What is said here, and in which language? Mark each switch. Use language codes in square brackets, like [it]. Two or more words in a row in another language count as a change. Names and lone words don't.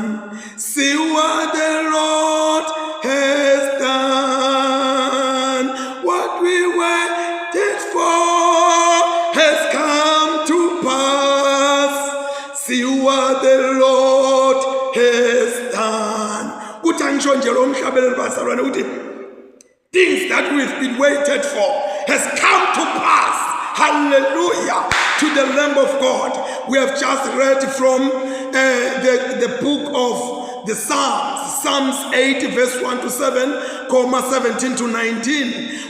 [en] See what the Lord has done. What we waited for has come to pass. See what the Lord has done. [ss] Kuthi angisho nje lo mhlabeleli bazalwane uthi [en] things that we've been waited for has come to pass. Hallelujah to the Lamb of God. We have just read from the book of the Psalms 8 verse 1 to 7, 17 to 19.